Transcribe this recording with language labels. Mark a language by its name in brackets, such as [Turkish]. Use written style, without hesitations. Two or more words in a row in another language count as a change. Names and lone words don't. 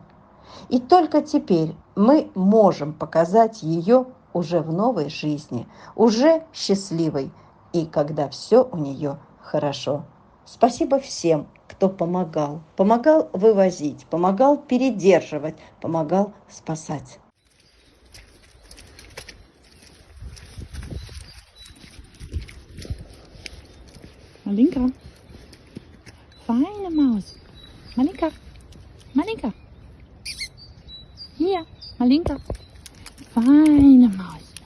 [Russian] И только теперь мы можем показать ее уже в новой жизни, уже счастливой, и когда все у нее хорошо. Спасибо всем, кто помогал. Помогал вывозить, помогал передерживать, помогал спасать. [German] Malinka. Feine Maus. Malinka. Hier, Malinka. Feine Maus.